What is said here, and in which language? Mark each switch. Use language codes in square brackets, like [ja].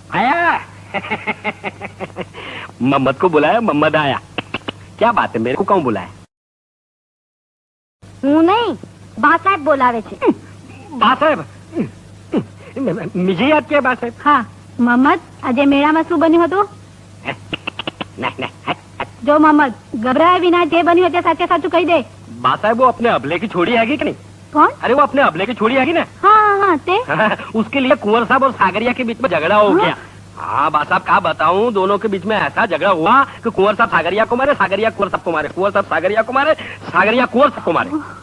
[hi] आया मोहम्मद को बुलाया, मोहम्मद आया। क्या बात है, मेरे को कौन बुलाया? [gu] હું નહીં, બા સાહેબ બોલાવે છે. [hi] बा साहब, मुझे याद किया बा साहब? [gu] હા મોહમ્મદ, આજે મેળામાં શું બન્યું હતું? [hi] नहीं नहीं, [gu] જો મોહમ્મદ ગભરાયા વિના જે બન્યું તે સાચે સાચું કહી દે. [hi] बा साहब वो अपने अबले की छोड़ी हैगी कि नहीं? [gu] કોણ? [hi] अरे वो अपने अबले की छोड़ी हैगी ना? [gu] હા હા તે [hi] उसके लिए कुंवर साहब और सागरिया के बीच में झगड़ा हो गया। हाँ बा साहब, क्या बताऊं, दोनों के बीच में ऐसा झगड़ा हुआ कि कुंवर साहब सागरिया को मारे, सागरिया कुंवर साहब को मारे, कुंवर साहब सागरिया को मारे, सागरिया कुंवर साहब को मारे।